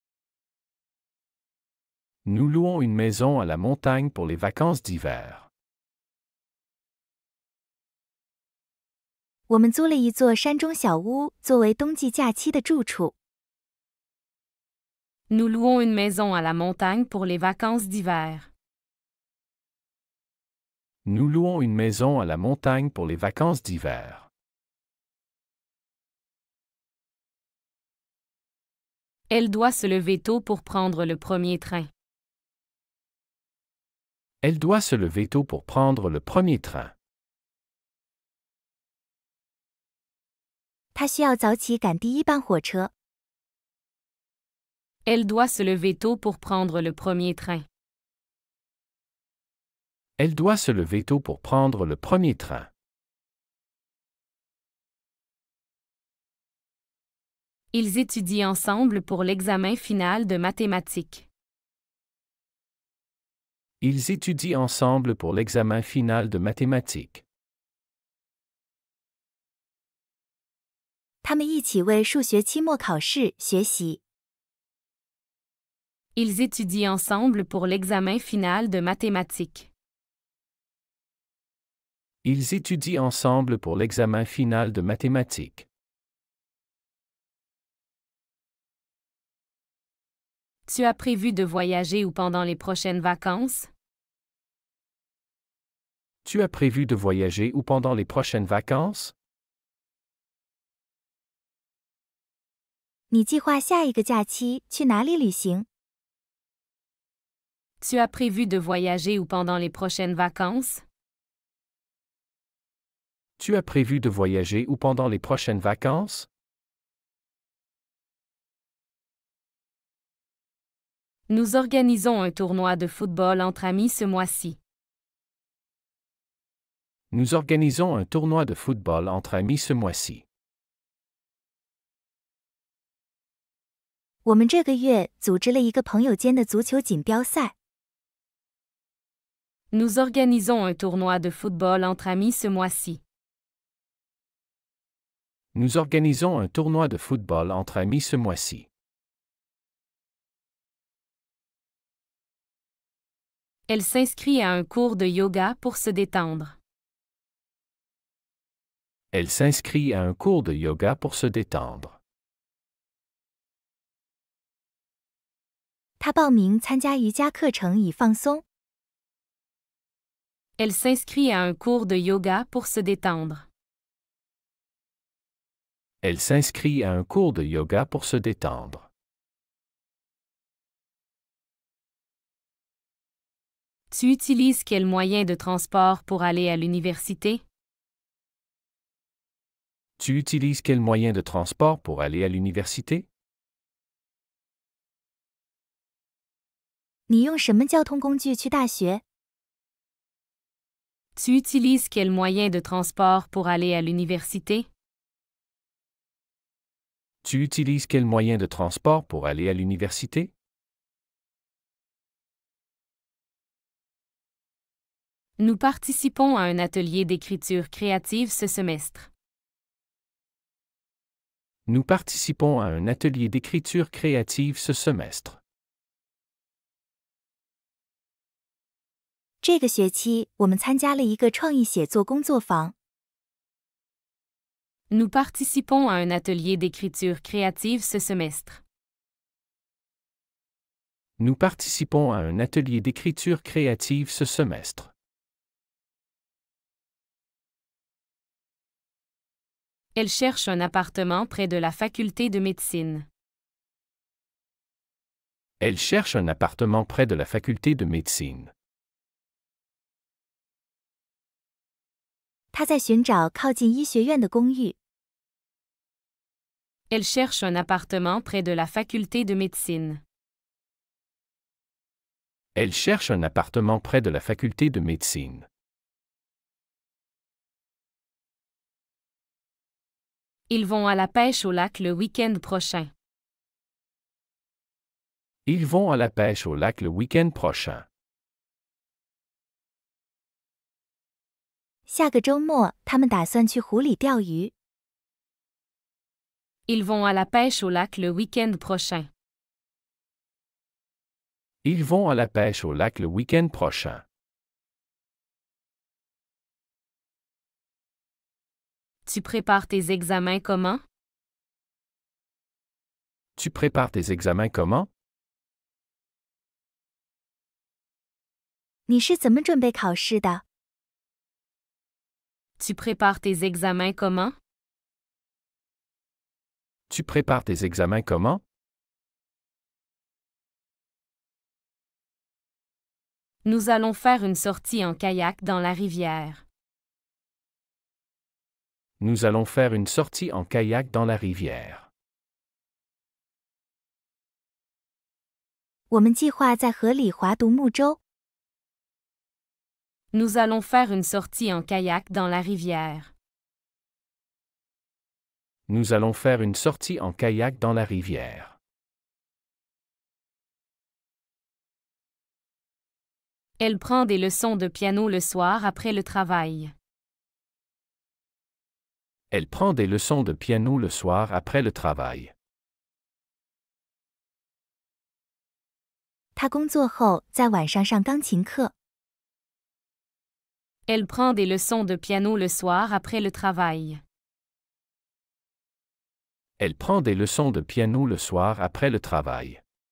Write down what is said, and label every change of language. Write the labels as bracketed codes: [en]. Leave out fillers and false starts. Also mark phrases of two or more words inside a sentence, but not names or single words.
[fr] Nous louons une maison à la montagne pour les vacances d'hiver. [zh] 我们租了一座山中小屋，作为冬季假期的住处。 [fr] Nous louons une maison à la montagne pour les vacances d'hiver. Nous louons une maison à la montagne pour les vacances d'hiver. Elle doit se lever tôt pour prendre le premier train. Elle doit se lever tôt pour prendre le premier train. [zh] 她需要早起赶第一班火车。 [fr] Elle doit se lever tôt pour prendre le premier train. Elle doit se lever tôt pour prendre le premier train. Ils étudient ensemble pour l'examen final de mathématiques. Ils étudient ensemble pour l'examen final de mathématiques. [zh] 他们一起为数学期末考试学习。 [fr] Ils étudient ensemble pour l'examen final de mathématiques. Ils étudient ensemble pour l'examen final de mathématiques. Tu as prévu de voyager où pendant les prochaines vacances? Tu as prévu de voyager où pendant les prochaines vacances? [zh] 你计划下一个假期去哪里旅行？ [fr] Tu as prévu de voyager où pendant les prochaines vacances? Tu as prévu de voyager où pendant les prochaines vacances? Nous organisons un tournoi de football entre amis ce mois-ci. Nous organisons un tournoi de football entre amis ce mois-ci. [zh] 我们这个月组织了一个朋友间的足球锦标赛。 [fr] Nous organisons un tournoi de football entre amis ce mois-ci. Nous organisons un tournoi de football entre amis ce mois-ci. Elle s'inscrit à un cours de yoga pour se détendre. Elle s'inscrit à un cours de yoga pour se détendre. [zh] 她报名参加瑜伽课程以放松。 [fr] Elle s'inscrit à un cours de yoga pour se détendre. Elle s'inscrit à un cours de yoga pour se détendre. Tu utilises quel moyen de transport pour aller à l'université? Tu utilises quel moyen de transport pour aller à l'université? [zh] 你用什么交通工具去大学？ [fr] Tu utilises quel moyen de transport pour aller à l'université? Tu utilises quel moyen de transport pour aller à l'université? Nous participons à un atelier d'écriture créative ce semestre. Nous participons à un atelier d'écriture créative ce semestre. [zh] 这个学期，我们参加了一个创意写作工作坊。 [fr] Nous participons à un atelier d'écriture créative ce semestre. Nous participons à un atelier d'écriture créative ce semestre. Elle cherche un appartement près de la faculté de médecine. Elle cherche un appartement près de la faculté de médecine. [zh] 她在寻找靠近医学院的公寓。 [fr] Elle cherche un appartement près de la faculté de médecine. Elle cherche un appartement près de la faculté de médecine. Ils vont à la pêche au lac le week-end prochain. Ils vont à la pêche au lac le week-end prochain. [zh] 下个周末，他们打算去湖里钓鱼。 [fr] Ils vont à la pêche au lac le week-end prochain. Ils vont à la pêche au lac le week-end prochain. Tu prépares tes examens comment? Tu prépares tes examens comment? [zh] 你是怎么准备考试的？ [fr] Tu prépares tes examens comment? Tu prépares tes examens comment? Nous allons faire une sortie en kayak dans la rivière. Nous allons faire une sortie en kayak dans la rivière. [zh] 我们计划在河里划独木舟。 [fr] Nous allons faire une sortie en kayak dans la rivière. Nous allons faire une sortie en kayak dans la rivière. Elle prend des leçons de piano le soir après le travail. Elle prend des leçons de piano le soir après le travail. [zh] 她工作后在晚上上钢琴课。 [fr] Elle prend des leçons de piano le soir après le travail. Elle prend des leçons de piano le soir après le travail.